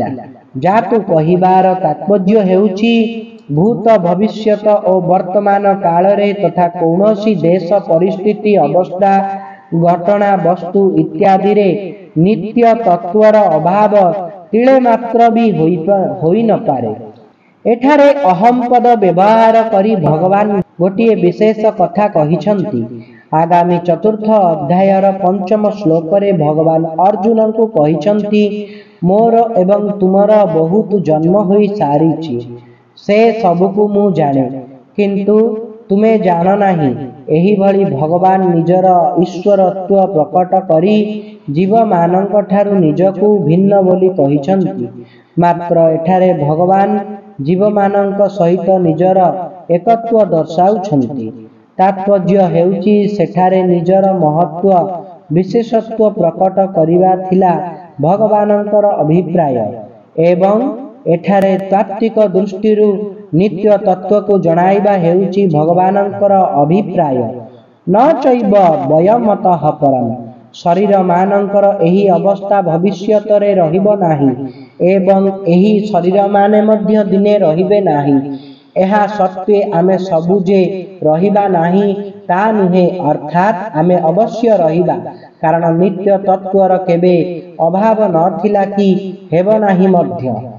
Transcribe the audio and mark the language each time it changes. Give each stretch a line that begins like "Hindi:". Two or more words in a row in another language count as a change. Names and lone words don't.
Odia: ଜାତୁ କହିବାର ତାତ୍ପର୍ଯ୍ୟ ହେଉଛି ଭୂତ ଭବିଷ୍ୟତ ଔର ବର୍ତ୍ତମାନ କାଳ ରେ ତଥା କୌଣସି ଦେଶ ପରିସ୍ଥିତି ଅବସ୍ଥା ଘଟଣା ବସ୍ତୁ ଇତ୍ୟାଦି ରେ ନିତ୍ୟ ତତ୍ତ୍ୱର ଅଭାବ ତିଳେ ମାତ୍ର ଭି ହୋଇ ନ ପାରେ। ଏଠାରେ ଅହମ ପଦ ବ୍ୟବହାର କରି ଭଗବାନ ଗୋଟିଏ ବିଶେଷ କଥା କହିଛନ୍ତି। ଆଗାମୀ ଚତୁର୍ଥ ଅଧ୍ୟାୟର ପଞ୍ଚମ ଶ୍ଳୋକ ରେ ଭଗବାନ ଅର୍ଜୁନ କୁ କହିଛନ୍ତି, ମୋର ଏବଂ ତୁମର ବହୁତ ଜନ୍ମ ହୋଇ ସାରିଛି, ସେ ସବୁକୁ ମୁଁ ଜାଣେ, କିନ୍ତୁ ତୁମେ ଜାଣ ନାହିଁ। ଏହିଭଳି ଭଗବାନ ନିଜର ଈଶ୍ୱରତ୍ୱ ପ୍ରକଟ କରି ଜୀବ ମାନଙ୍କ ଠାରୁ ନିଜକୁ ଭିନ୍ନ ବୋଲି କହିଛନ୍ତି, ମାତ୍ର ଏଠାରେ ଭଗବାନ ଜୀବ ମାନଙ୍କ ସହିତ ନିଜର ଏକତ୍ୱ ଦର୍ଶାଉଛନ୍ତି। ତାତ୍ପର୍ଯ୍ୟ ହେଉଛି ସେଠାରେ ନିଜର ମହତ୍ତ୍ୱ ବିଶେଷତ୍ୱ ପ୍ରକଟ କରିବା ଥିଲା ଭଗବାନଙ୍କର ଅଭିପ୍ରାୟ ଏବଂ ଏଠାରେ ତାତ୍ତ୍ୱିକ ଦୃଷ୍ଟିରୁ ନିତ୍ୟ ତତ୍ତ୍ୱ କୁ ଜଣାଇବା ହେଉଛି ଭଗବାନଙ୍କର ଅଭିପ୍ରାୟ।
Sanskrit: न चैव वयमतः परम।
Odia: ଶରୀର ମାନଙ୍କର ଏହି ଅବସ୍ଥା ଭବିଷ୍ୟତ ରେ ରହିବ ନାହିଁ ଏବଂ ଏହି ଶରୀର ମାନେ ମଧ୍ୟ ଦିନେ ରହିବେ ନାହିଁ। ଏହା ସତ୍ତ୍ୱେ ଆମେ ସବୁ ଯେ ରହିବା ନାହିଁ ତା ନୁହେଁ, ଅର୍ଥାତ ଆମେ ଅବଶ୍ୟ ରହିବା, କାରଣ ନିତ୍ୟ ତତ୍ତ୍ୱର କେବେ ଅଭାବ ନଥିଲା କି ହେବ ନାହିଁ ମଧ୍ୟ।